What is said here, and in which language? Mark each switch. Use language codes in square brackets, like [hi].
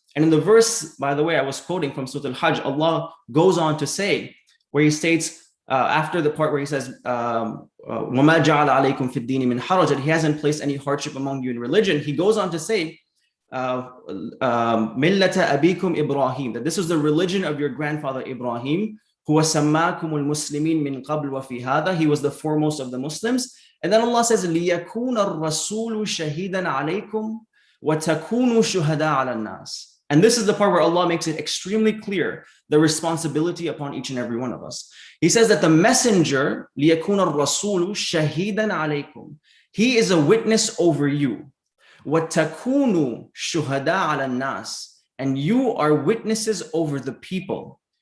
[en] And in the verse, by the way, I was quoting from Surah Al-Hajj, Allah goes on to say, where he states, after the part where he says, [ar] وَمَا جَعَلَ عَلَيْكُمْ فِي الدِّينِ مِنْ حَرَجٍ, [en] that he hasn't placed any hardship among you in religion. He goes on to say, [ar] مِلَّةَ أَبِيكُمْ إِبْرَاهِيم, [en] that this was the religion of your grandfather Ibrahim, [ar] هُوَ سَمَّاكُمُ الْمُسْلِمِينَ مِنْ قَبْلُ وَفِي هَذَا, [en] he was the foremost of the Muslims. And then Allah says, [ar] لِيَكُونَ الرَّسُولُ شَهِيدًا عَلَيْكُمْ وَتَكُونُوا شُهَدَاءَ عَلَى النَّاسِ. [en] And this is the part where Allah makes it extremely clear, the responsibility upon each and every one of us. He says that the messenger, [ar] لِيَكُونَ الرَّسُولُ شَهِيدًا عَلَيْكُمْ, [en] he is a witness over you. [ar] وَتَكُونُوا شُهَدَاءَ عَلَى النَّاسِ, [en] and you are witnesses over the people.